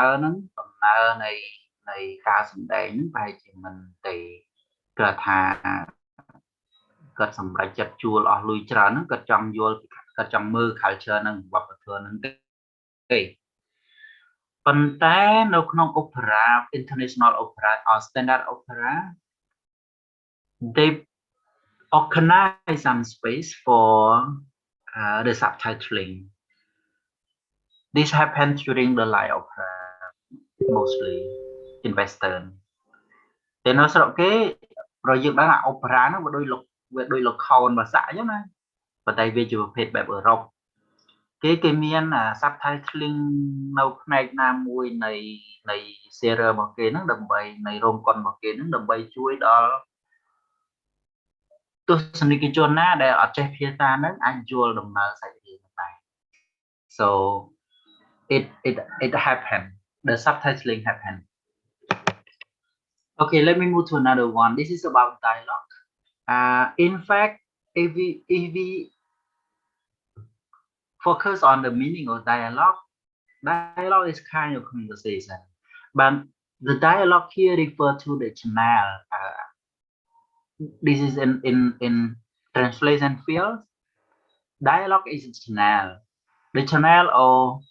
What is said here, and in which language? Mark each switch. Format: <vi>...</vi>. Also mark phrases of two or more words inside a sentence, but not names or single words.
<km>ហ្នឹងដំណើរនៃការសម្ដែងប្រហែលជាមិនទេគាត់ថាគាត់សម្រេចចិត្តជួលអស់លុយច្រើនហ្នឹងគាត់ចង់យល់គាត់ចង់មើល culture ហ្នឹងវប្បធម៌ហ្នឹងទេប៉ុន្តែនៅក្នុង</km> <en>opera international opera or standard opera they organize some space for the subtitling. This happened during the live opera mostly in Western.</en> <km>តែនៅស្រុកគេប្រយើងដឹងអា opera ហ្នឹងវាដូចល្ខោនភាសាអញ្ចឹងណាប៉ុន្តែវាជាប្រភេទបែបអឺរ៉ុបគេមាន subtitling នៅផ្នែកណាមួយនៃ serial របស់គេហ្នឹងដើម្បីនៃរោងកុនរបស់គេហ្នឹងដើម្បីជួយដល់ ទស្សនិកជនណាដែលអត់ចេះភាសាហ្នឹងអាចយល់ដំណើរសាច់រឿងហ្នឹងដែរ so</km> <en>it happened the subtitling happened okay let me move to another one this is about dialogue in fact if we focus on the meaning of dialogue is kind of conversation but the dialogue here refer to the channel this is in translation field dialogue is a channel the channel of</en>